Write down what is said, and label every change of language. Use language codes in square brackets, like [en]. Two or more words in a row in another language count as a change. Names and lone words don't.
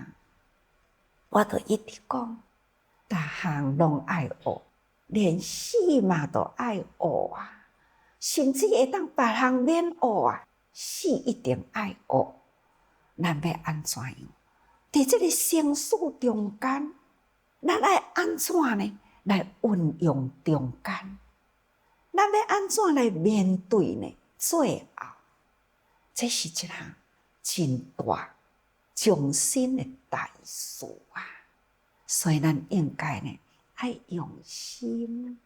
[nan] 我就一直讲，逐项拢爱学，连死嘛都爱学啊。甚至会当别项免学啊，死一定爱学。咱要安怎样？伫即个生死中间，咱爱安怎呢？来运用中间，咱要安怎来面对呢？最后，这是一项真大终身的大事啊！所以咱应该呢，爱用心。